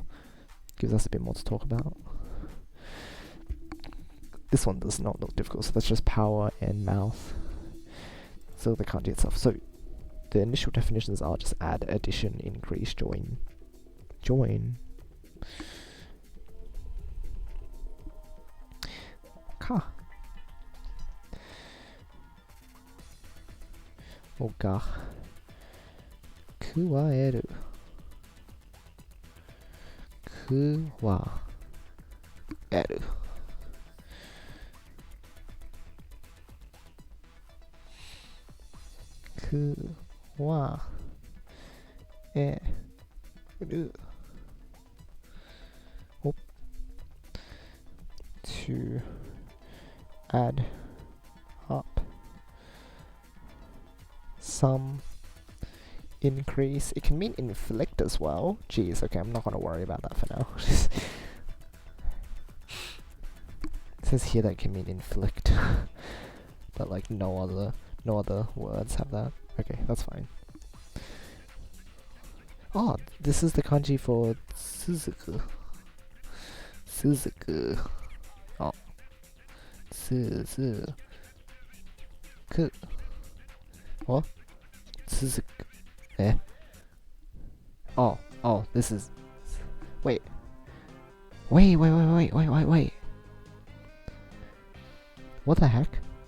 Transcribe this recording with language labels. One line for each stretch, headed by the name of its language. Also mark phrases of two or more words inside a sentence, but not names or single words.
English: Gives us a bit more to talk about. This one does not look difficult, so that's just power and mouth. So the kanji itself. So the initial definitions are just add, addition, increase, join. Join. Ka. Oga.
Japanese: Kuwaeru. Kuwaeru.
English: Kuwaeru. To add up some increase. It can mean inflict as well. Jeez, okay, I'm not gonna worry about that for now. It says here that it can mean inflict. But like no other words have that. Okay, that's fine. Oh, this is the kanji for Suzuku. Suzuku. Oh. Suzuku. What? Suzuku. Eh. Oh, this is... Wait. Wait. What the heck?